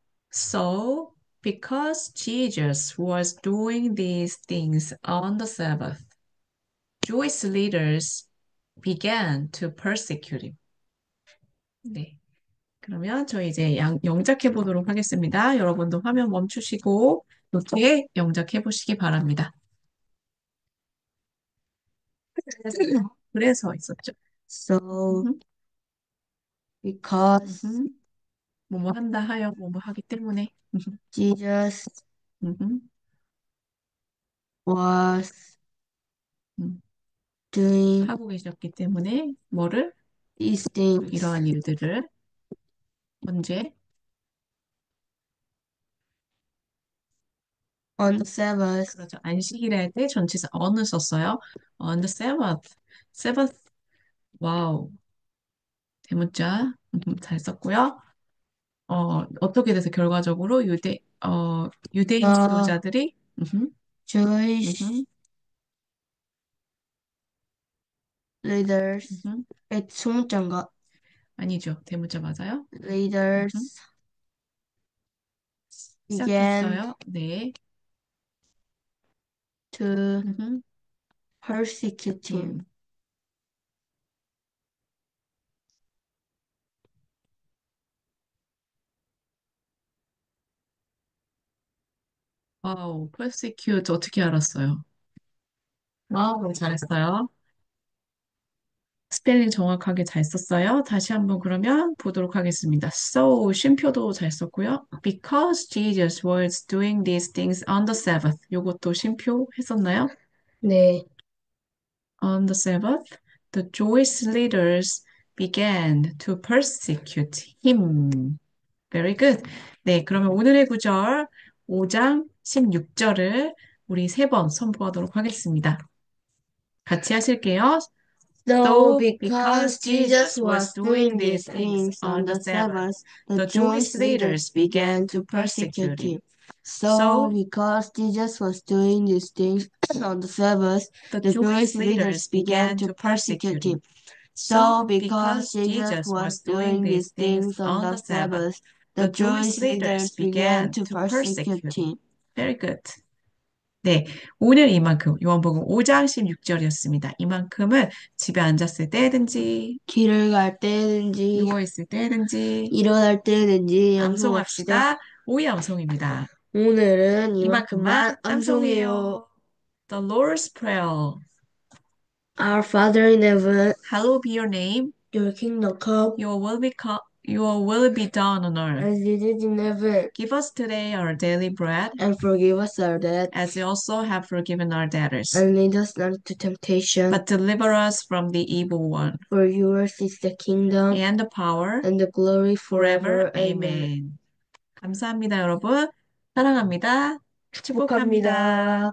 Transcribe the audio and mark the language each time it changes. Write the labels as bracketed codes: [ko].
[en] So, because Jesus was doing these things on the Sabbath, Jewish leaders began to persecute him. [ko] 네. 그러면 저희 이제 영작해 보도록 하겠습니다. 여러분도 화면 멈추시고 노트에 영작해 보시기 바랍니다. 그래서 있었죠. [en] So because [ko] 뭐뭐 한다 하여 뭐뭐 하기 때문에 [en] Jesus was 음, doing [ko] 하고 계셨기 때문에 뭐를 [en] these things [ko] 이러한 일들을 언제 [en] on the Sabbath. [ko] 그렇죠. 안식일에 할 때 전치사 on을 썼어요. [en] On the Sabbath. Sabbath. [ko] 와우. 대문자 잘 썼고요. 어떻게 돼서 결과적으로 유대인 지도자들이 [en] Jewish leaders [ko] 소문자인가? 아니죠. 대문자 맞아요. [en] Leaders began [ko] 시작했어요. 네. [en] to persecute him. [ko] 와우, persecute 어떻게 알았어요? 와우, 잘했어요. 스펠링 정확하게 잘 썼어요. 다시 한번 그러면 보도록 하겠습니다. So, 쉼표도 잘 썼고요. [en] Because Jesus was doing these things on the Sabbath. [ko] 요것도 쉼표 했었나요? 네. [en] On the Sabbath, the Jewish leaders began to persecute him. Very good. [ko] 네, 그러면 오늘의 구절 5장 16절을 우리 세 번 선포하도록 하겠습니다. 같이 하실게요. So, So, because Jesus was doing these things on the Sabbath, the Jewish leaders began to persecute him. So, because Jesus was doing these things on the Sabbath, the Jewish leaders began to persecute him. So, because Jesus was doing these things on the Sabbath, the Jewish leaders began to persecute him. Very good. 네, 오늘 이만큼 요한복음 5장 16절이었습니다. 이만큼은 집에 앉았을 때든지 길을 갈 때든지 누워있을 때든지 일어날 때든지 암송합시다. 암송합시다. 오이암송입니다. 오늘은 이만큼만 이만큼만 암송해요. 암송해요. [en] The Lord's Prayer. Our Father in heaven, Hallowed be your name. your kingdom come, Your will be Your will be done on earth. as it is in heaven. Give us today our daily bread, And forgive us our debts, as we also have forgiven our debtors. and lead us not into temptation, But deliver us from the evil one. for yours is the kingdom And the power and the glory forever. forever. Amen. [ko] Amen. 감사합니다, 여러분. 사랑합니다. 축복합니다.